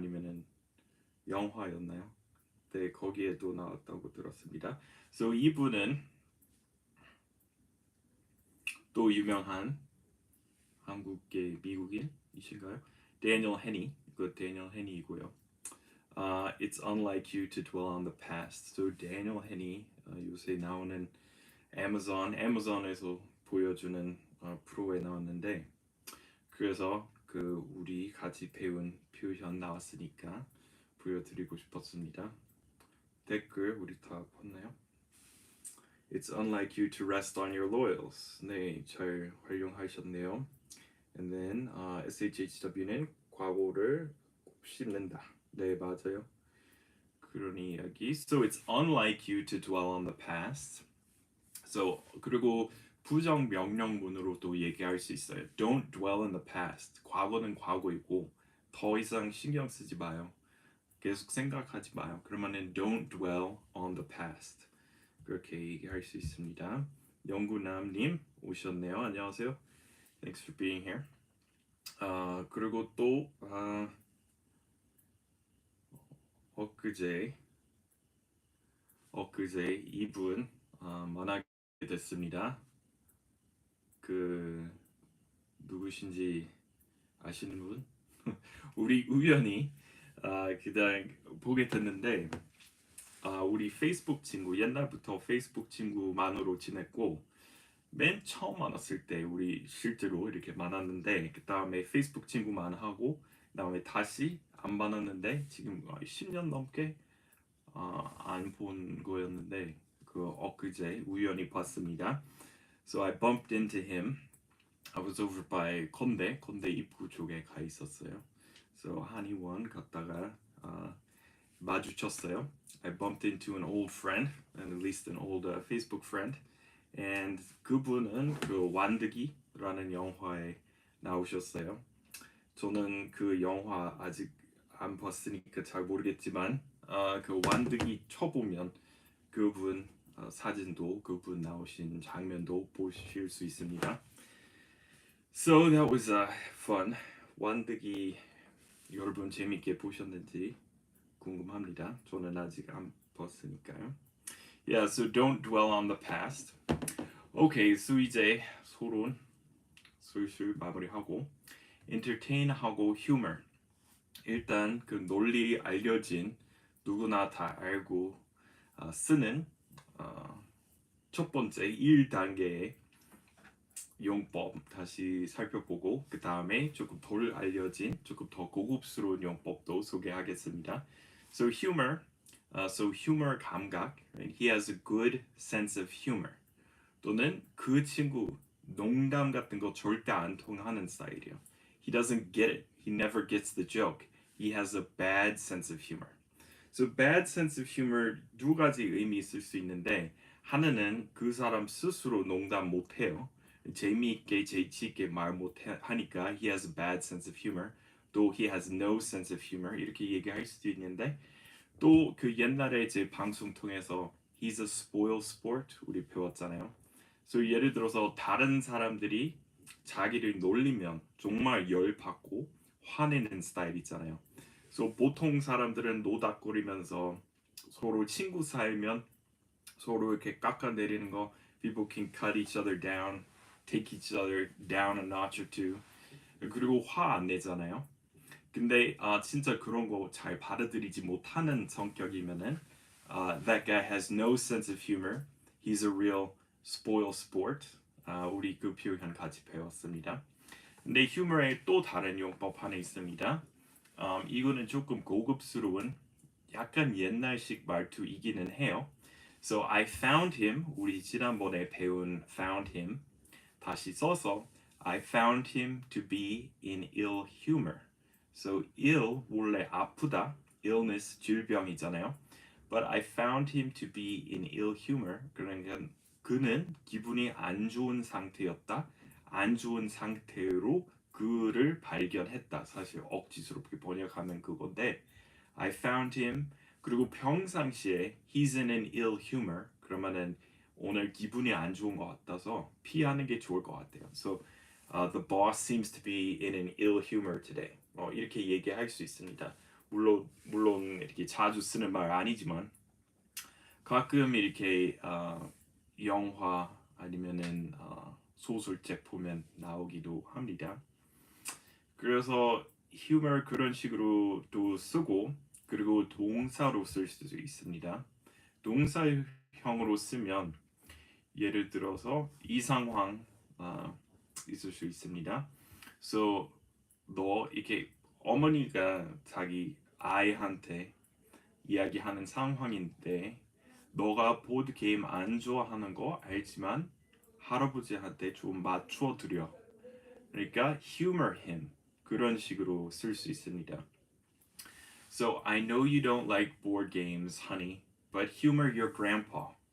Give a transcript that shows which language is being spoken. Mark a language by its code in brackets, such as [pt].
[ko] 아니면은 영화였나요? 네 거기에도 나왔다고 들었습니다. So 이분은 또 유명한 한국계 미국인이신가요? 데니얼 헤니 그 데니얼 헤니이고요. [en] It's unlike you to dwell on the past. [ko] So Daniel Henney 요새 나오는 애마존에서 보여주는 프로에 나왔는데 그래서 그 우리 같이 배운 표현 나왔으니까 보여드리고 싶었습니다. 댓글 우리 다 봤나요? [en] It's unlike you to rest on your laurels. [ko] 네, 잘 활용하셨네요. And then SHHW는 과거를 씹는다. 네, 맞아요. 그런 이야기. [en] So it's unlike you to dwell on the past. [ko] So 그리고 부정 명령문으로 또 얘기할 수 있어요. [en] Don't dwell in the past. [ko] 과거는 과거이고 더 이상 신경 쓰지 마요. 계속 생각하지 마요. 그러면은 [en] don't dwell on the past. [ko] 그렇게 얘기할 수 있습니다. 영구남님 오셨네요. 안녕하세요. [en] Thanks for being here. [ko] 그리고 또 엊그제 이분 만나게 됐습니다. 그 누구신지 아시는 분? 우리 우연히 그냥 보게 됐는데 우리 페이스북 친구 옛날부터 페이스북 친구만으로 지냈고 맨 처음 만났을 때 우리 실제로 이렇게 만났는데 그 다음에 페이스북 친구만 하고 그 다음에 다시 안 만났는데 지금 10년 넘게 안 본 거였는데 그 엊그제 우연히 봤습니다. [en] So I bumped into him. I was over by [ko] 건대 입구 쪽에 가 있었어요. So 한의원 갔다가 마주쳤어요. [en] I bumped into an old friend, and at least an old Facebook friend. [ko] And 그분은 그 완득이라는 영화에 나오셨어요. 저는 그 영화 아직 안 봤으니까 잘 모르겠지만 그 완득이 쳐보면 그분 사진도 그분 나오신 장면도 보실 수 있습니다. [en] So that was fun. [ko] 완득이 여러분 재밌게 보셨는지 궁금합니다. 저는 아직 안 봤으니까요. [en] Yeah, so don't dwell on the past. [ko] Okay, so 이제 서론 슬슬 마무리하고 entertain하고 humor. 일단 그 논리 알려진 누구나 다 알고 쓰는 첫 번째 1단계의 용법 다시 살펴보고 그 다음에 조금 덜 알려진 조금 더 고급스러운 용법도 소개하겠습니다. [en] So humor 감각. Right? He has a good sense of humor. [ko] 또는 그 친구 농담 같은 거 절대 안 통하는 스타일이에요. [en] He doesn't get it. He never gets the joke. He has a bad sense of humor. [ko] So [en] bad sense of humor [ko] 두 가지 의미 있을 수 있는데 하나는 그 사람 스스로 농담 못 해요. 재미있게 재치있게 말 못 하니까 [en] he has a bad sense of humor. [ko] 또 [en] he has no sense of humor [ko] 이렇게 얘기할 수도 있는데 또 그 옛날에 제 방송 통해서 [en] he's a spoil sport [ko] 우리 배웠잖아요. So 예를 들어서 다른 사람들이 자기를 놀리면 정말 열받고 화내는 스타일 있잖아요. So 보통 사람들은 노닥거리면서 서로 친구 사이면 서로 이렇게 깎아내리는 거 [en] people can cut each other down, take each other down a notch or two. [ko] 그리고 화 안 내잖아요. 근데 진짜 그런 거 잘 받아들이지 못하는 성격이면은 [en] that guy has no sense of humor. He's a real spoil sport. [ko] 우리 그 표현 같이 배웠습니다. 근데 휴머의 또 다른 용법 하나 있습니다. 이거는 조금 고급스러운 약간 옛날식 말투이기는 해요. [en] So I found him. [ko] 우리 지난번에 배운 [en] found him [ko] 다시 써서 [en] I found him to be in ill humor. [ko] So ill 원래 아프다. illness 질병이잖아요. [en] But I found him to be in ill humor. [ko] 그러니까 그는 기분이 안 좋은 상태였다. 안 좋은 상태로 그를 발견했다. 사실 억지스럽게 번역하면 그건데 [en] I found him. [ko] 그리고 평상시에 [en] he's in an ill humor. [ko] 그러면은 오늘 기분이 안 좋은 것 같아서 피하는 게 좋을 것 같아요. [en] So the boss seems to be in an ill humor today. [ko] 이렇게 얘기할 수 있습니다. 물론 이렇게 자주 쓰는 말 아니지만 가끔 이렇게 영화 아니면은 소설책 보면 나오기도 합니다. 그래서 humor 그런 식으로도 쓰고 그리고 동사로 쓸 수도 있습니다. 동사형으로 쓰면 예를 들어서 이 상황 있을 수 있습니다. So 너 이렇게 어머니가 자기 아이한테 이야기하는 상황인데 너가 보드 게임 안 좋아하는 거 알지만 할아버지한테 좀 맞춰 드려. 그러니까 [en] humor him [ko] 그런 식으로 쓸 수 있습니다. [en] So I know you don't like board games, honey, but humor your grandpa.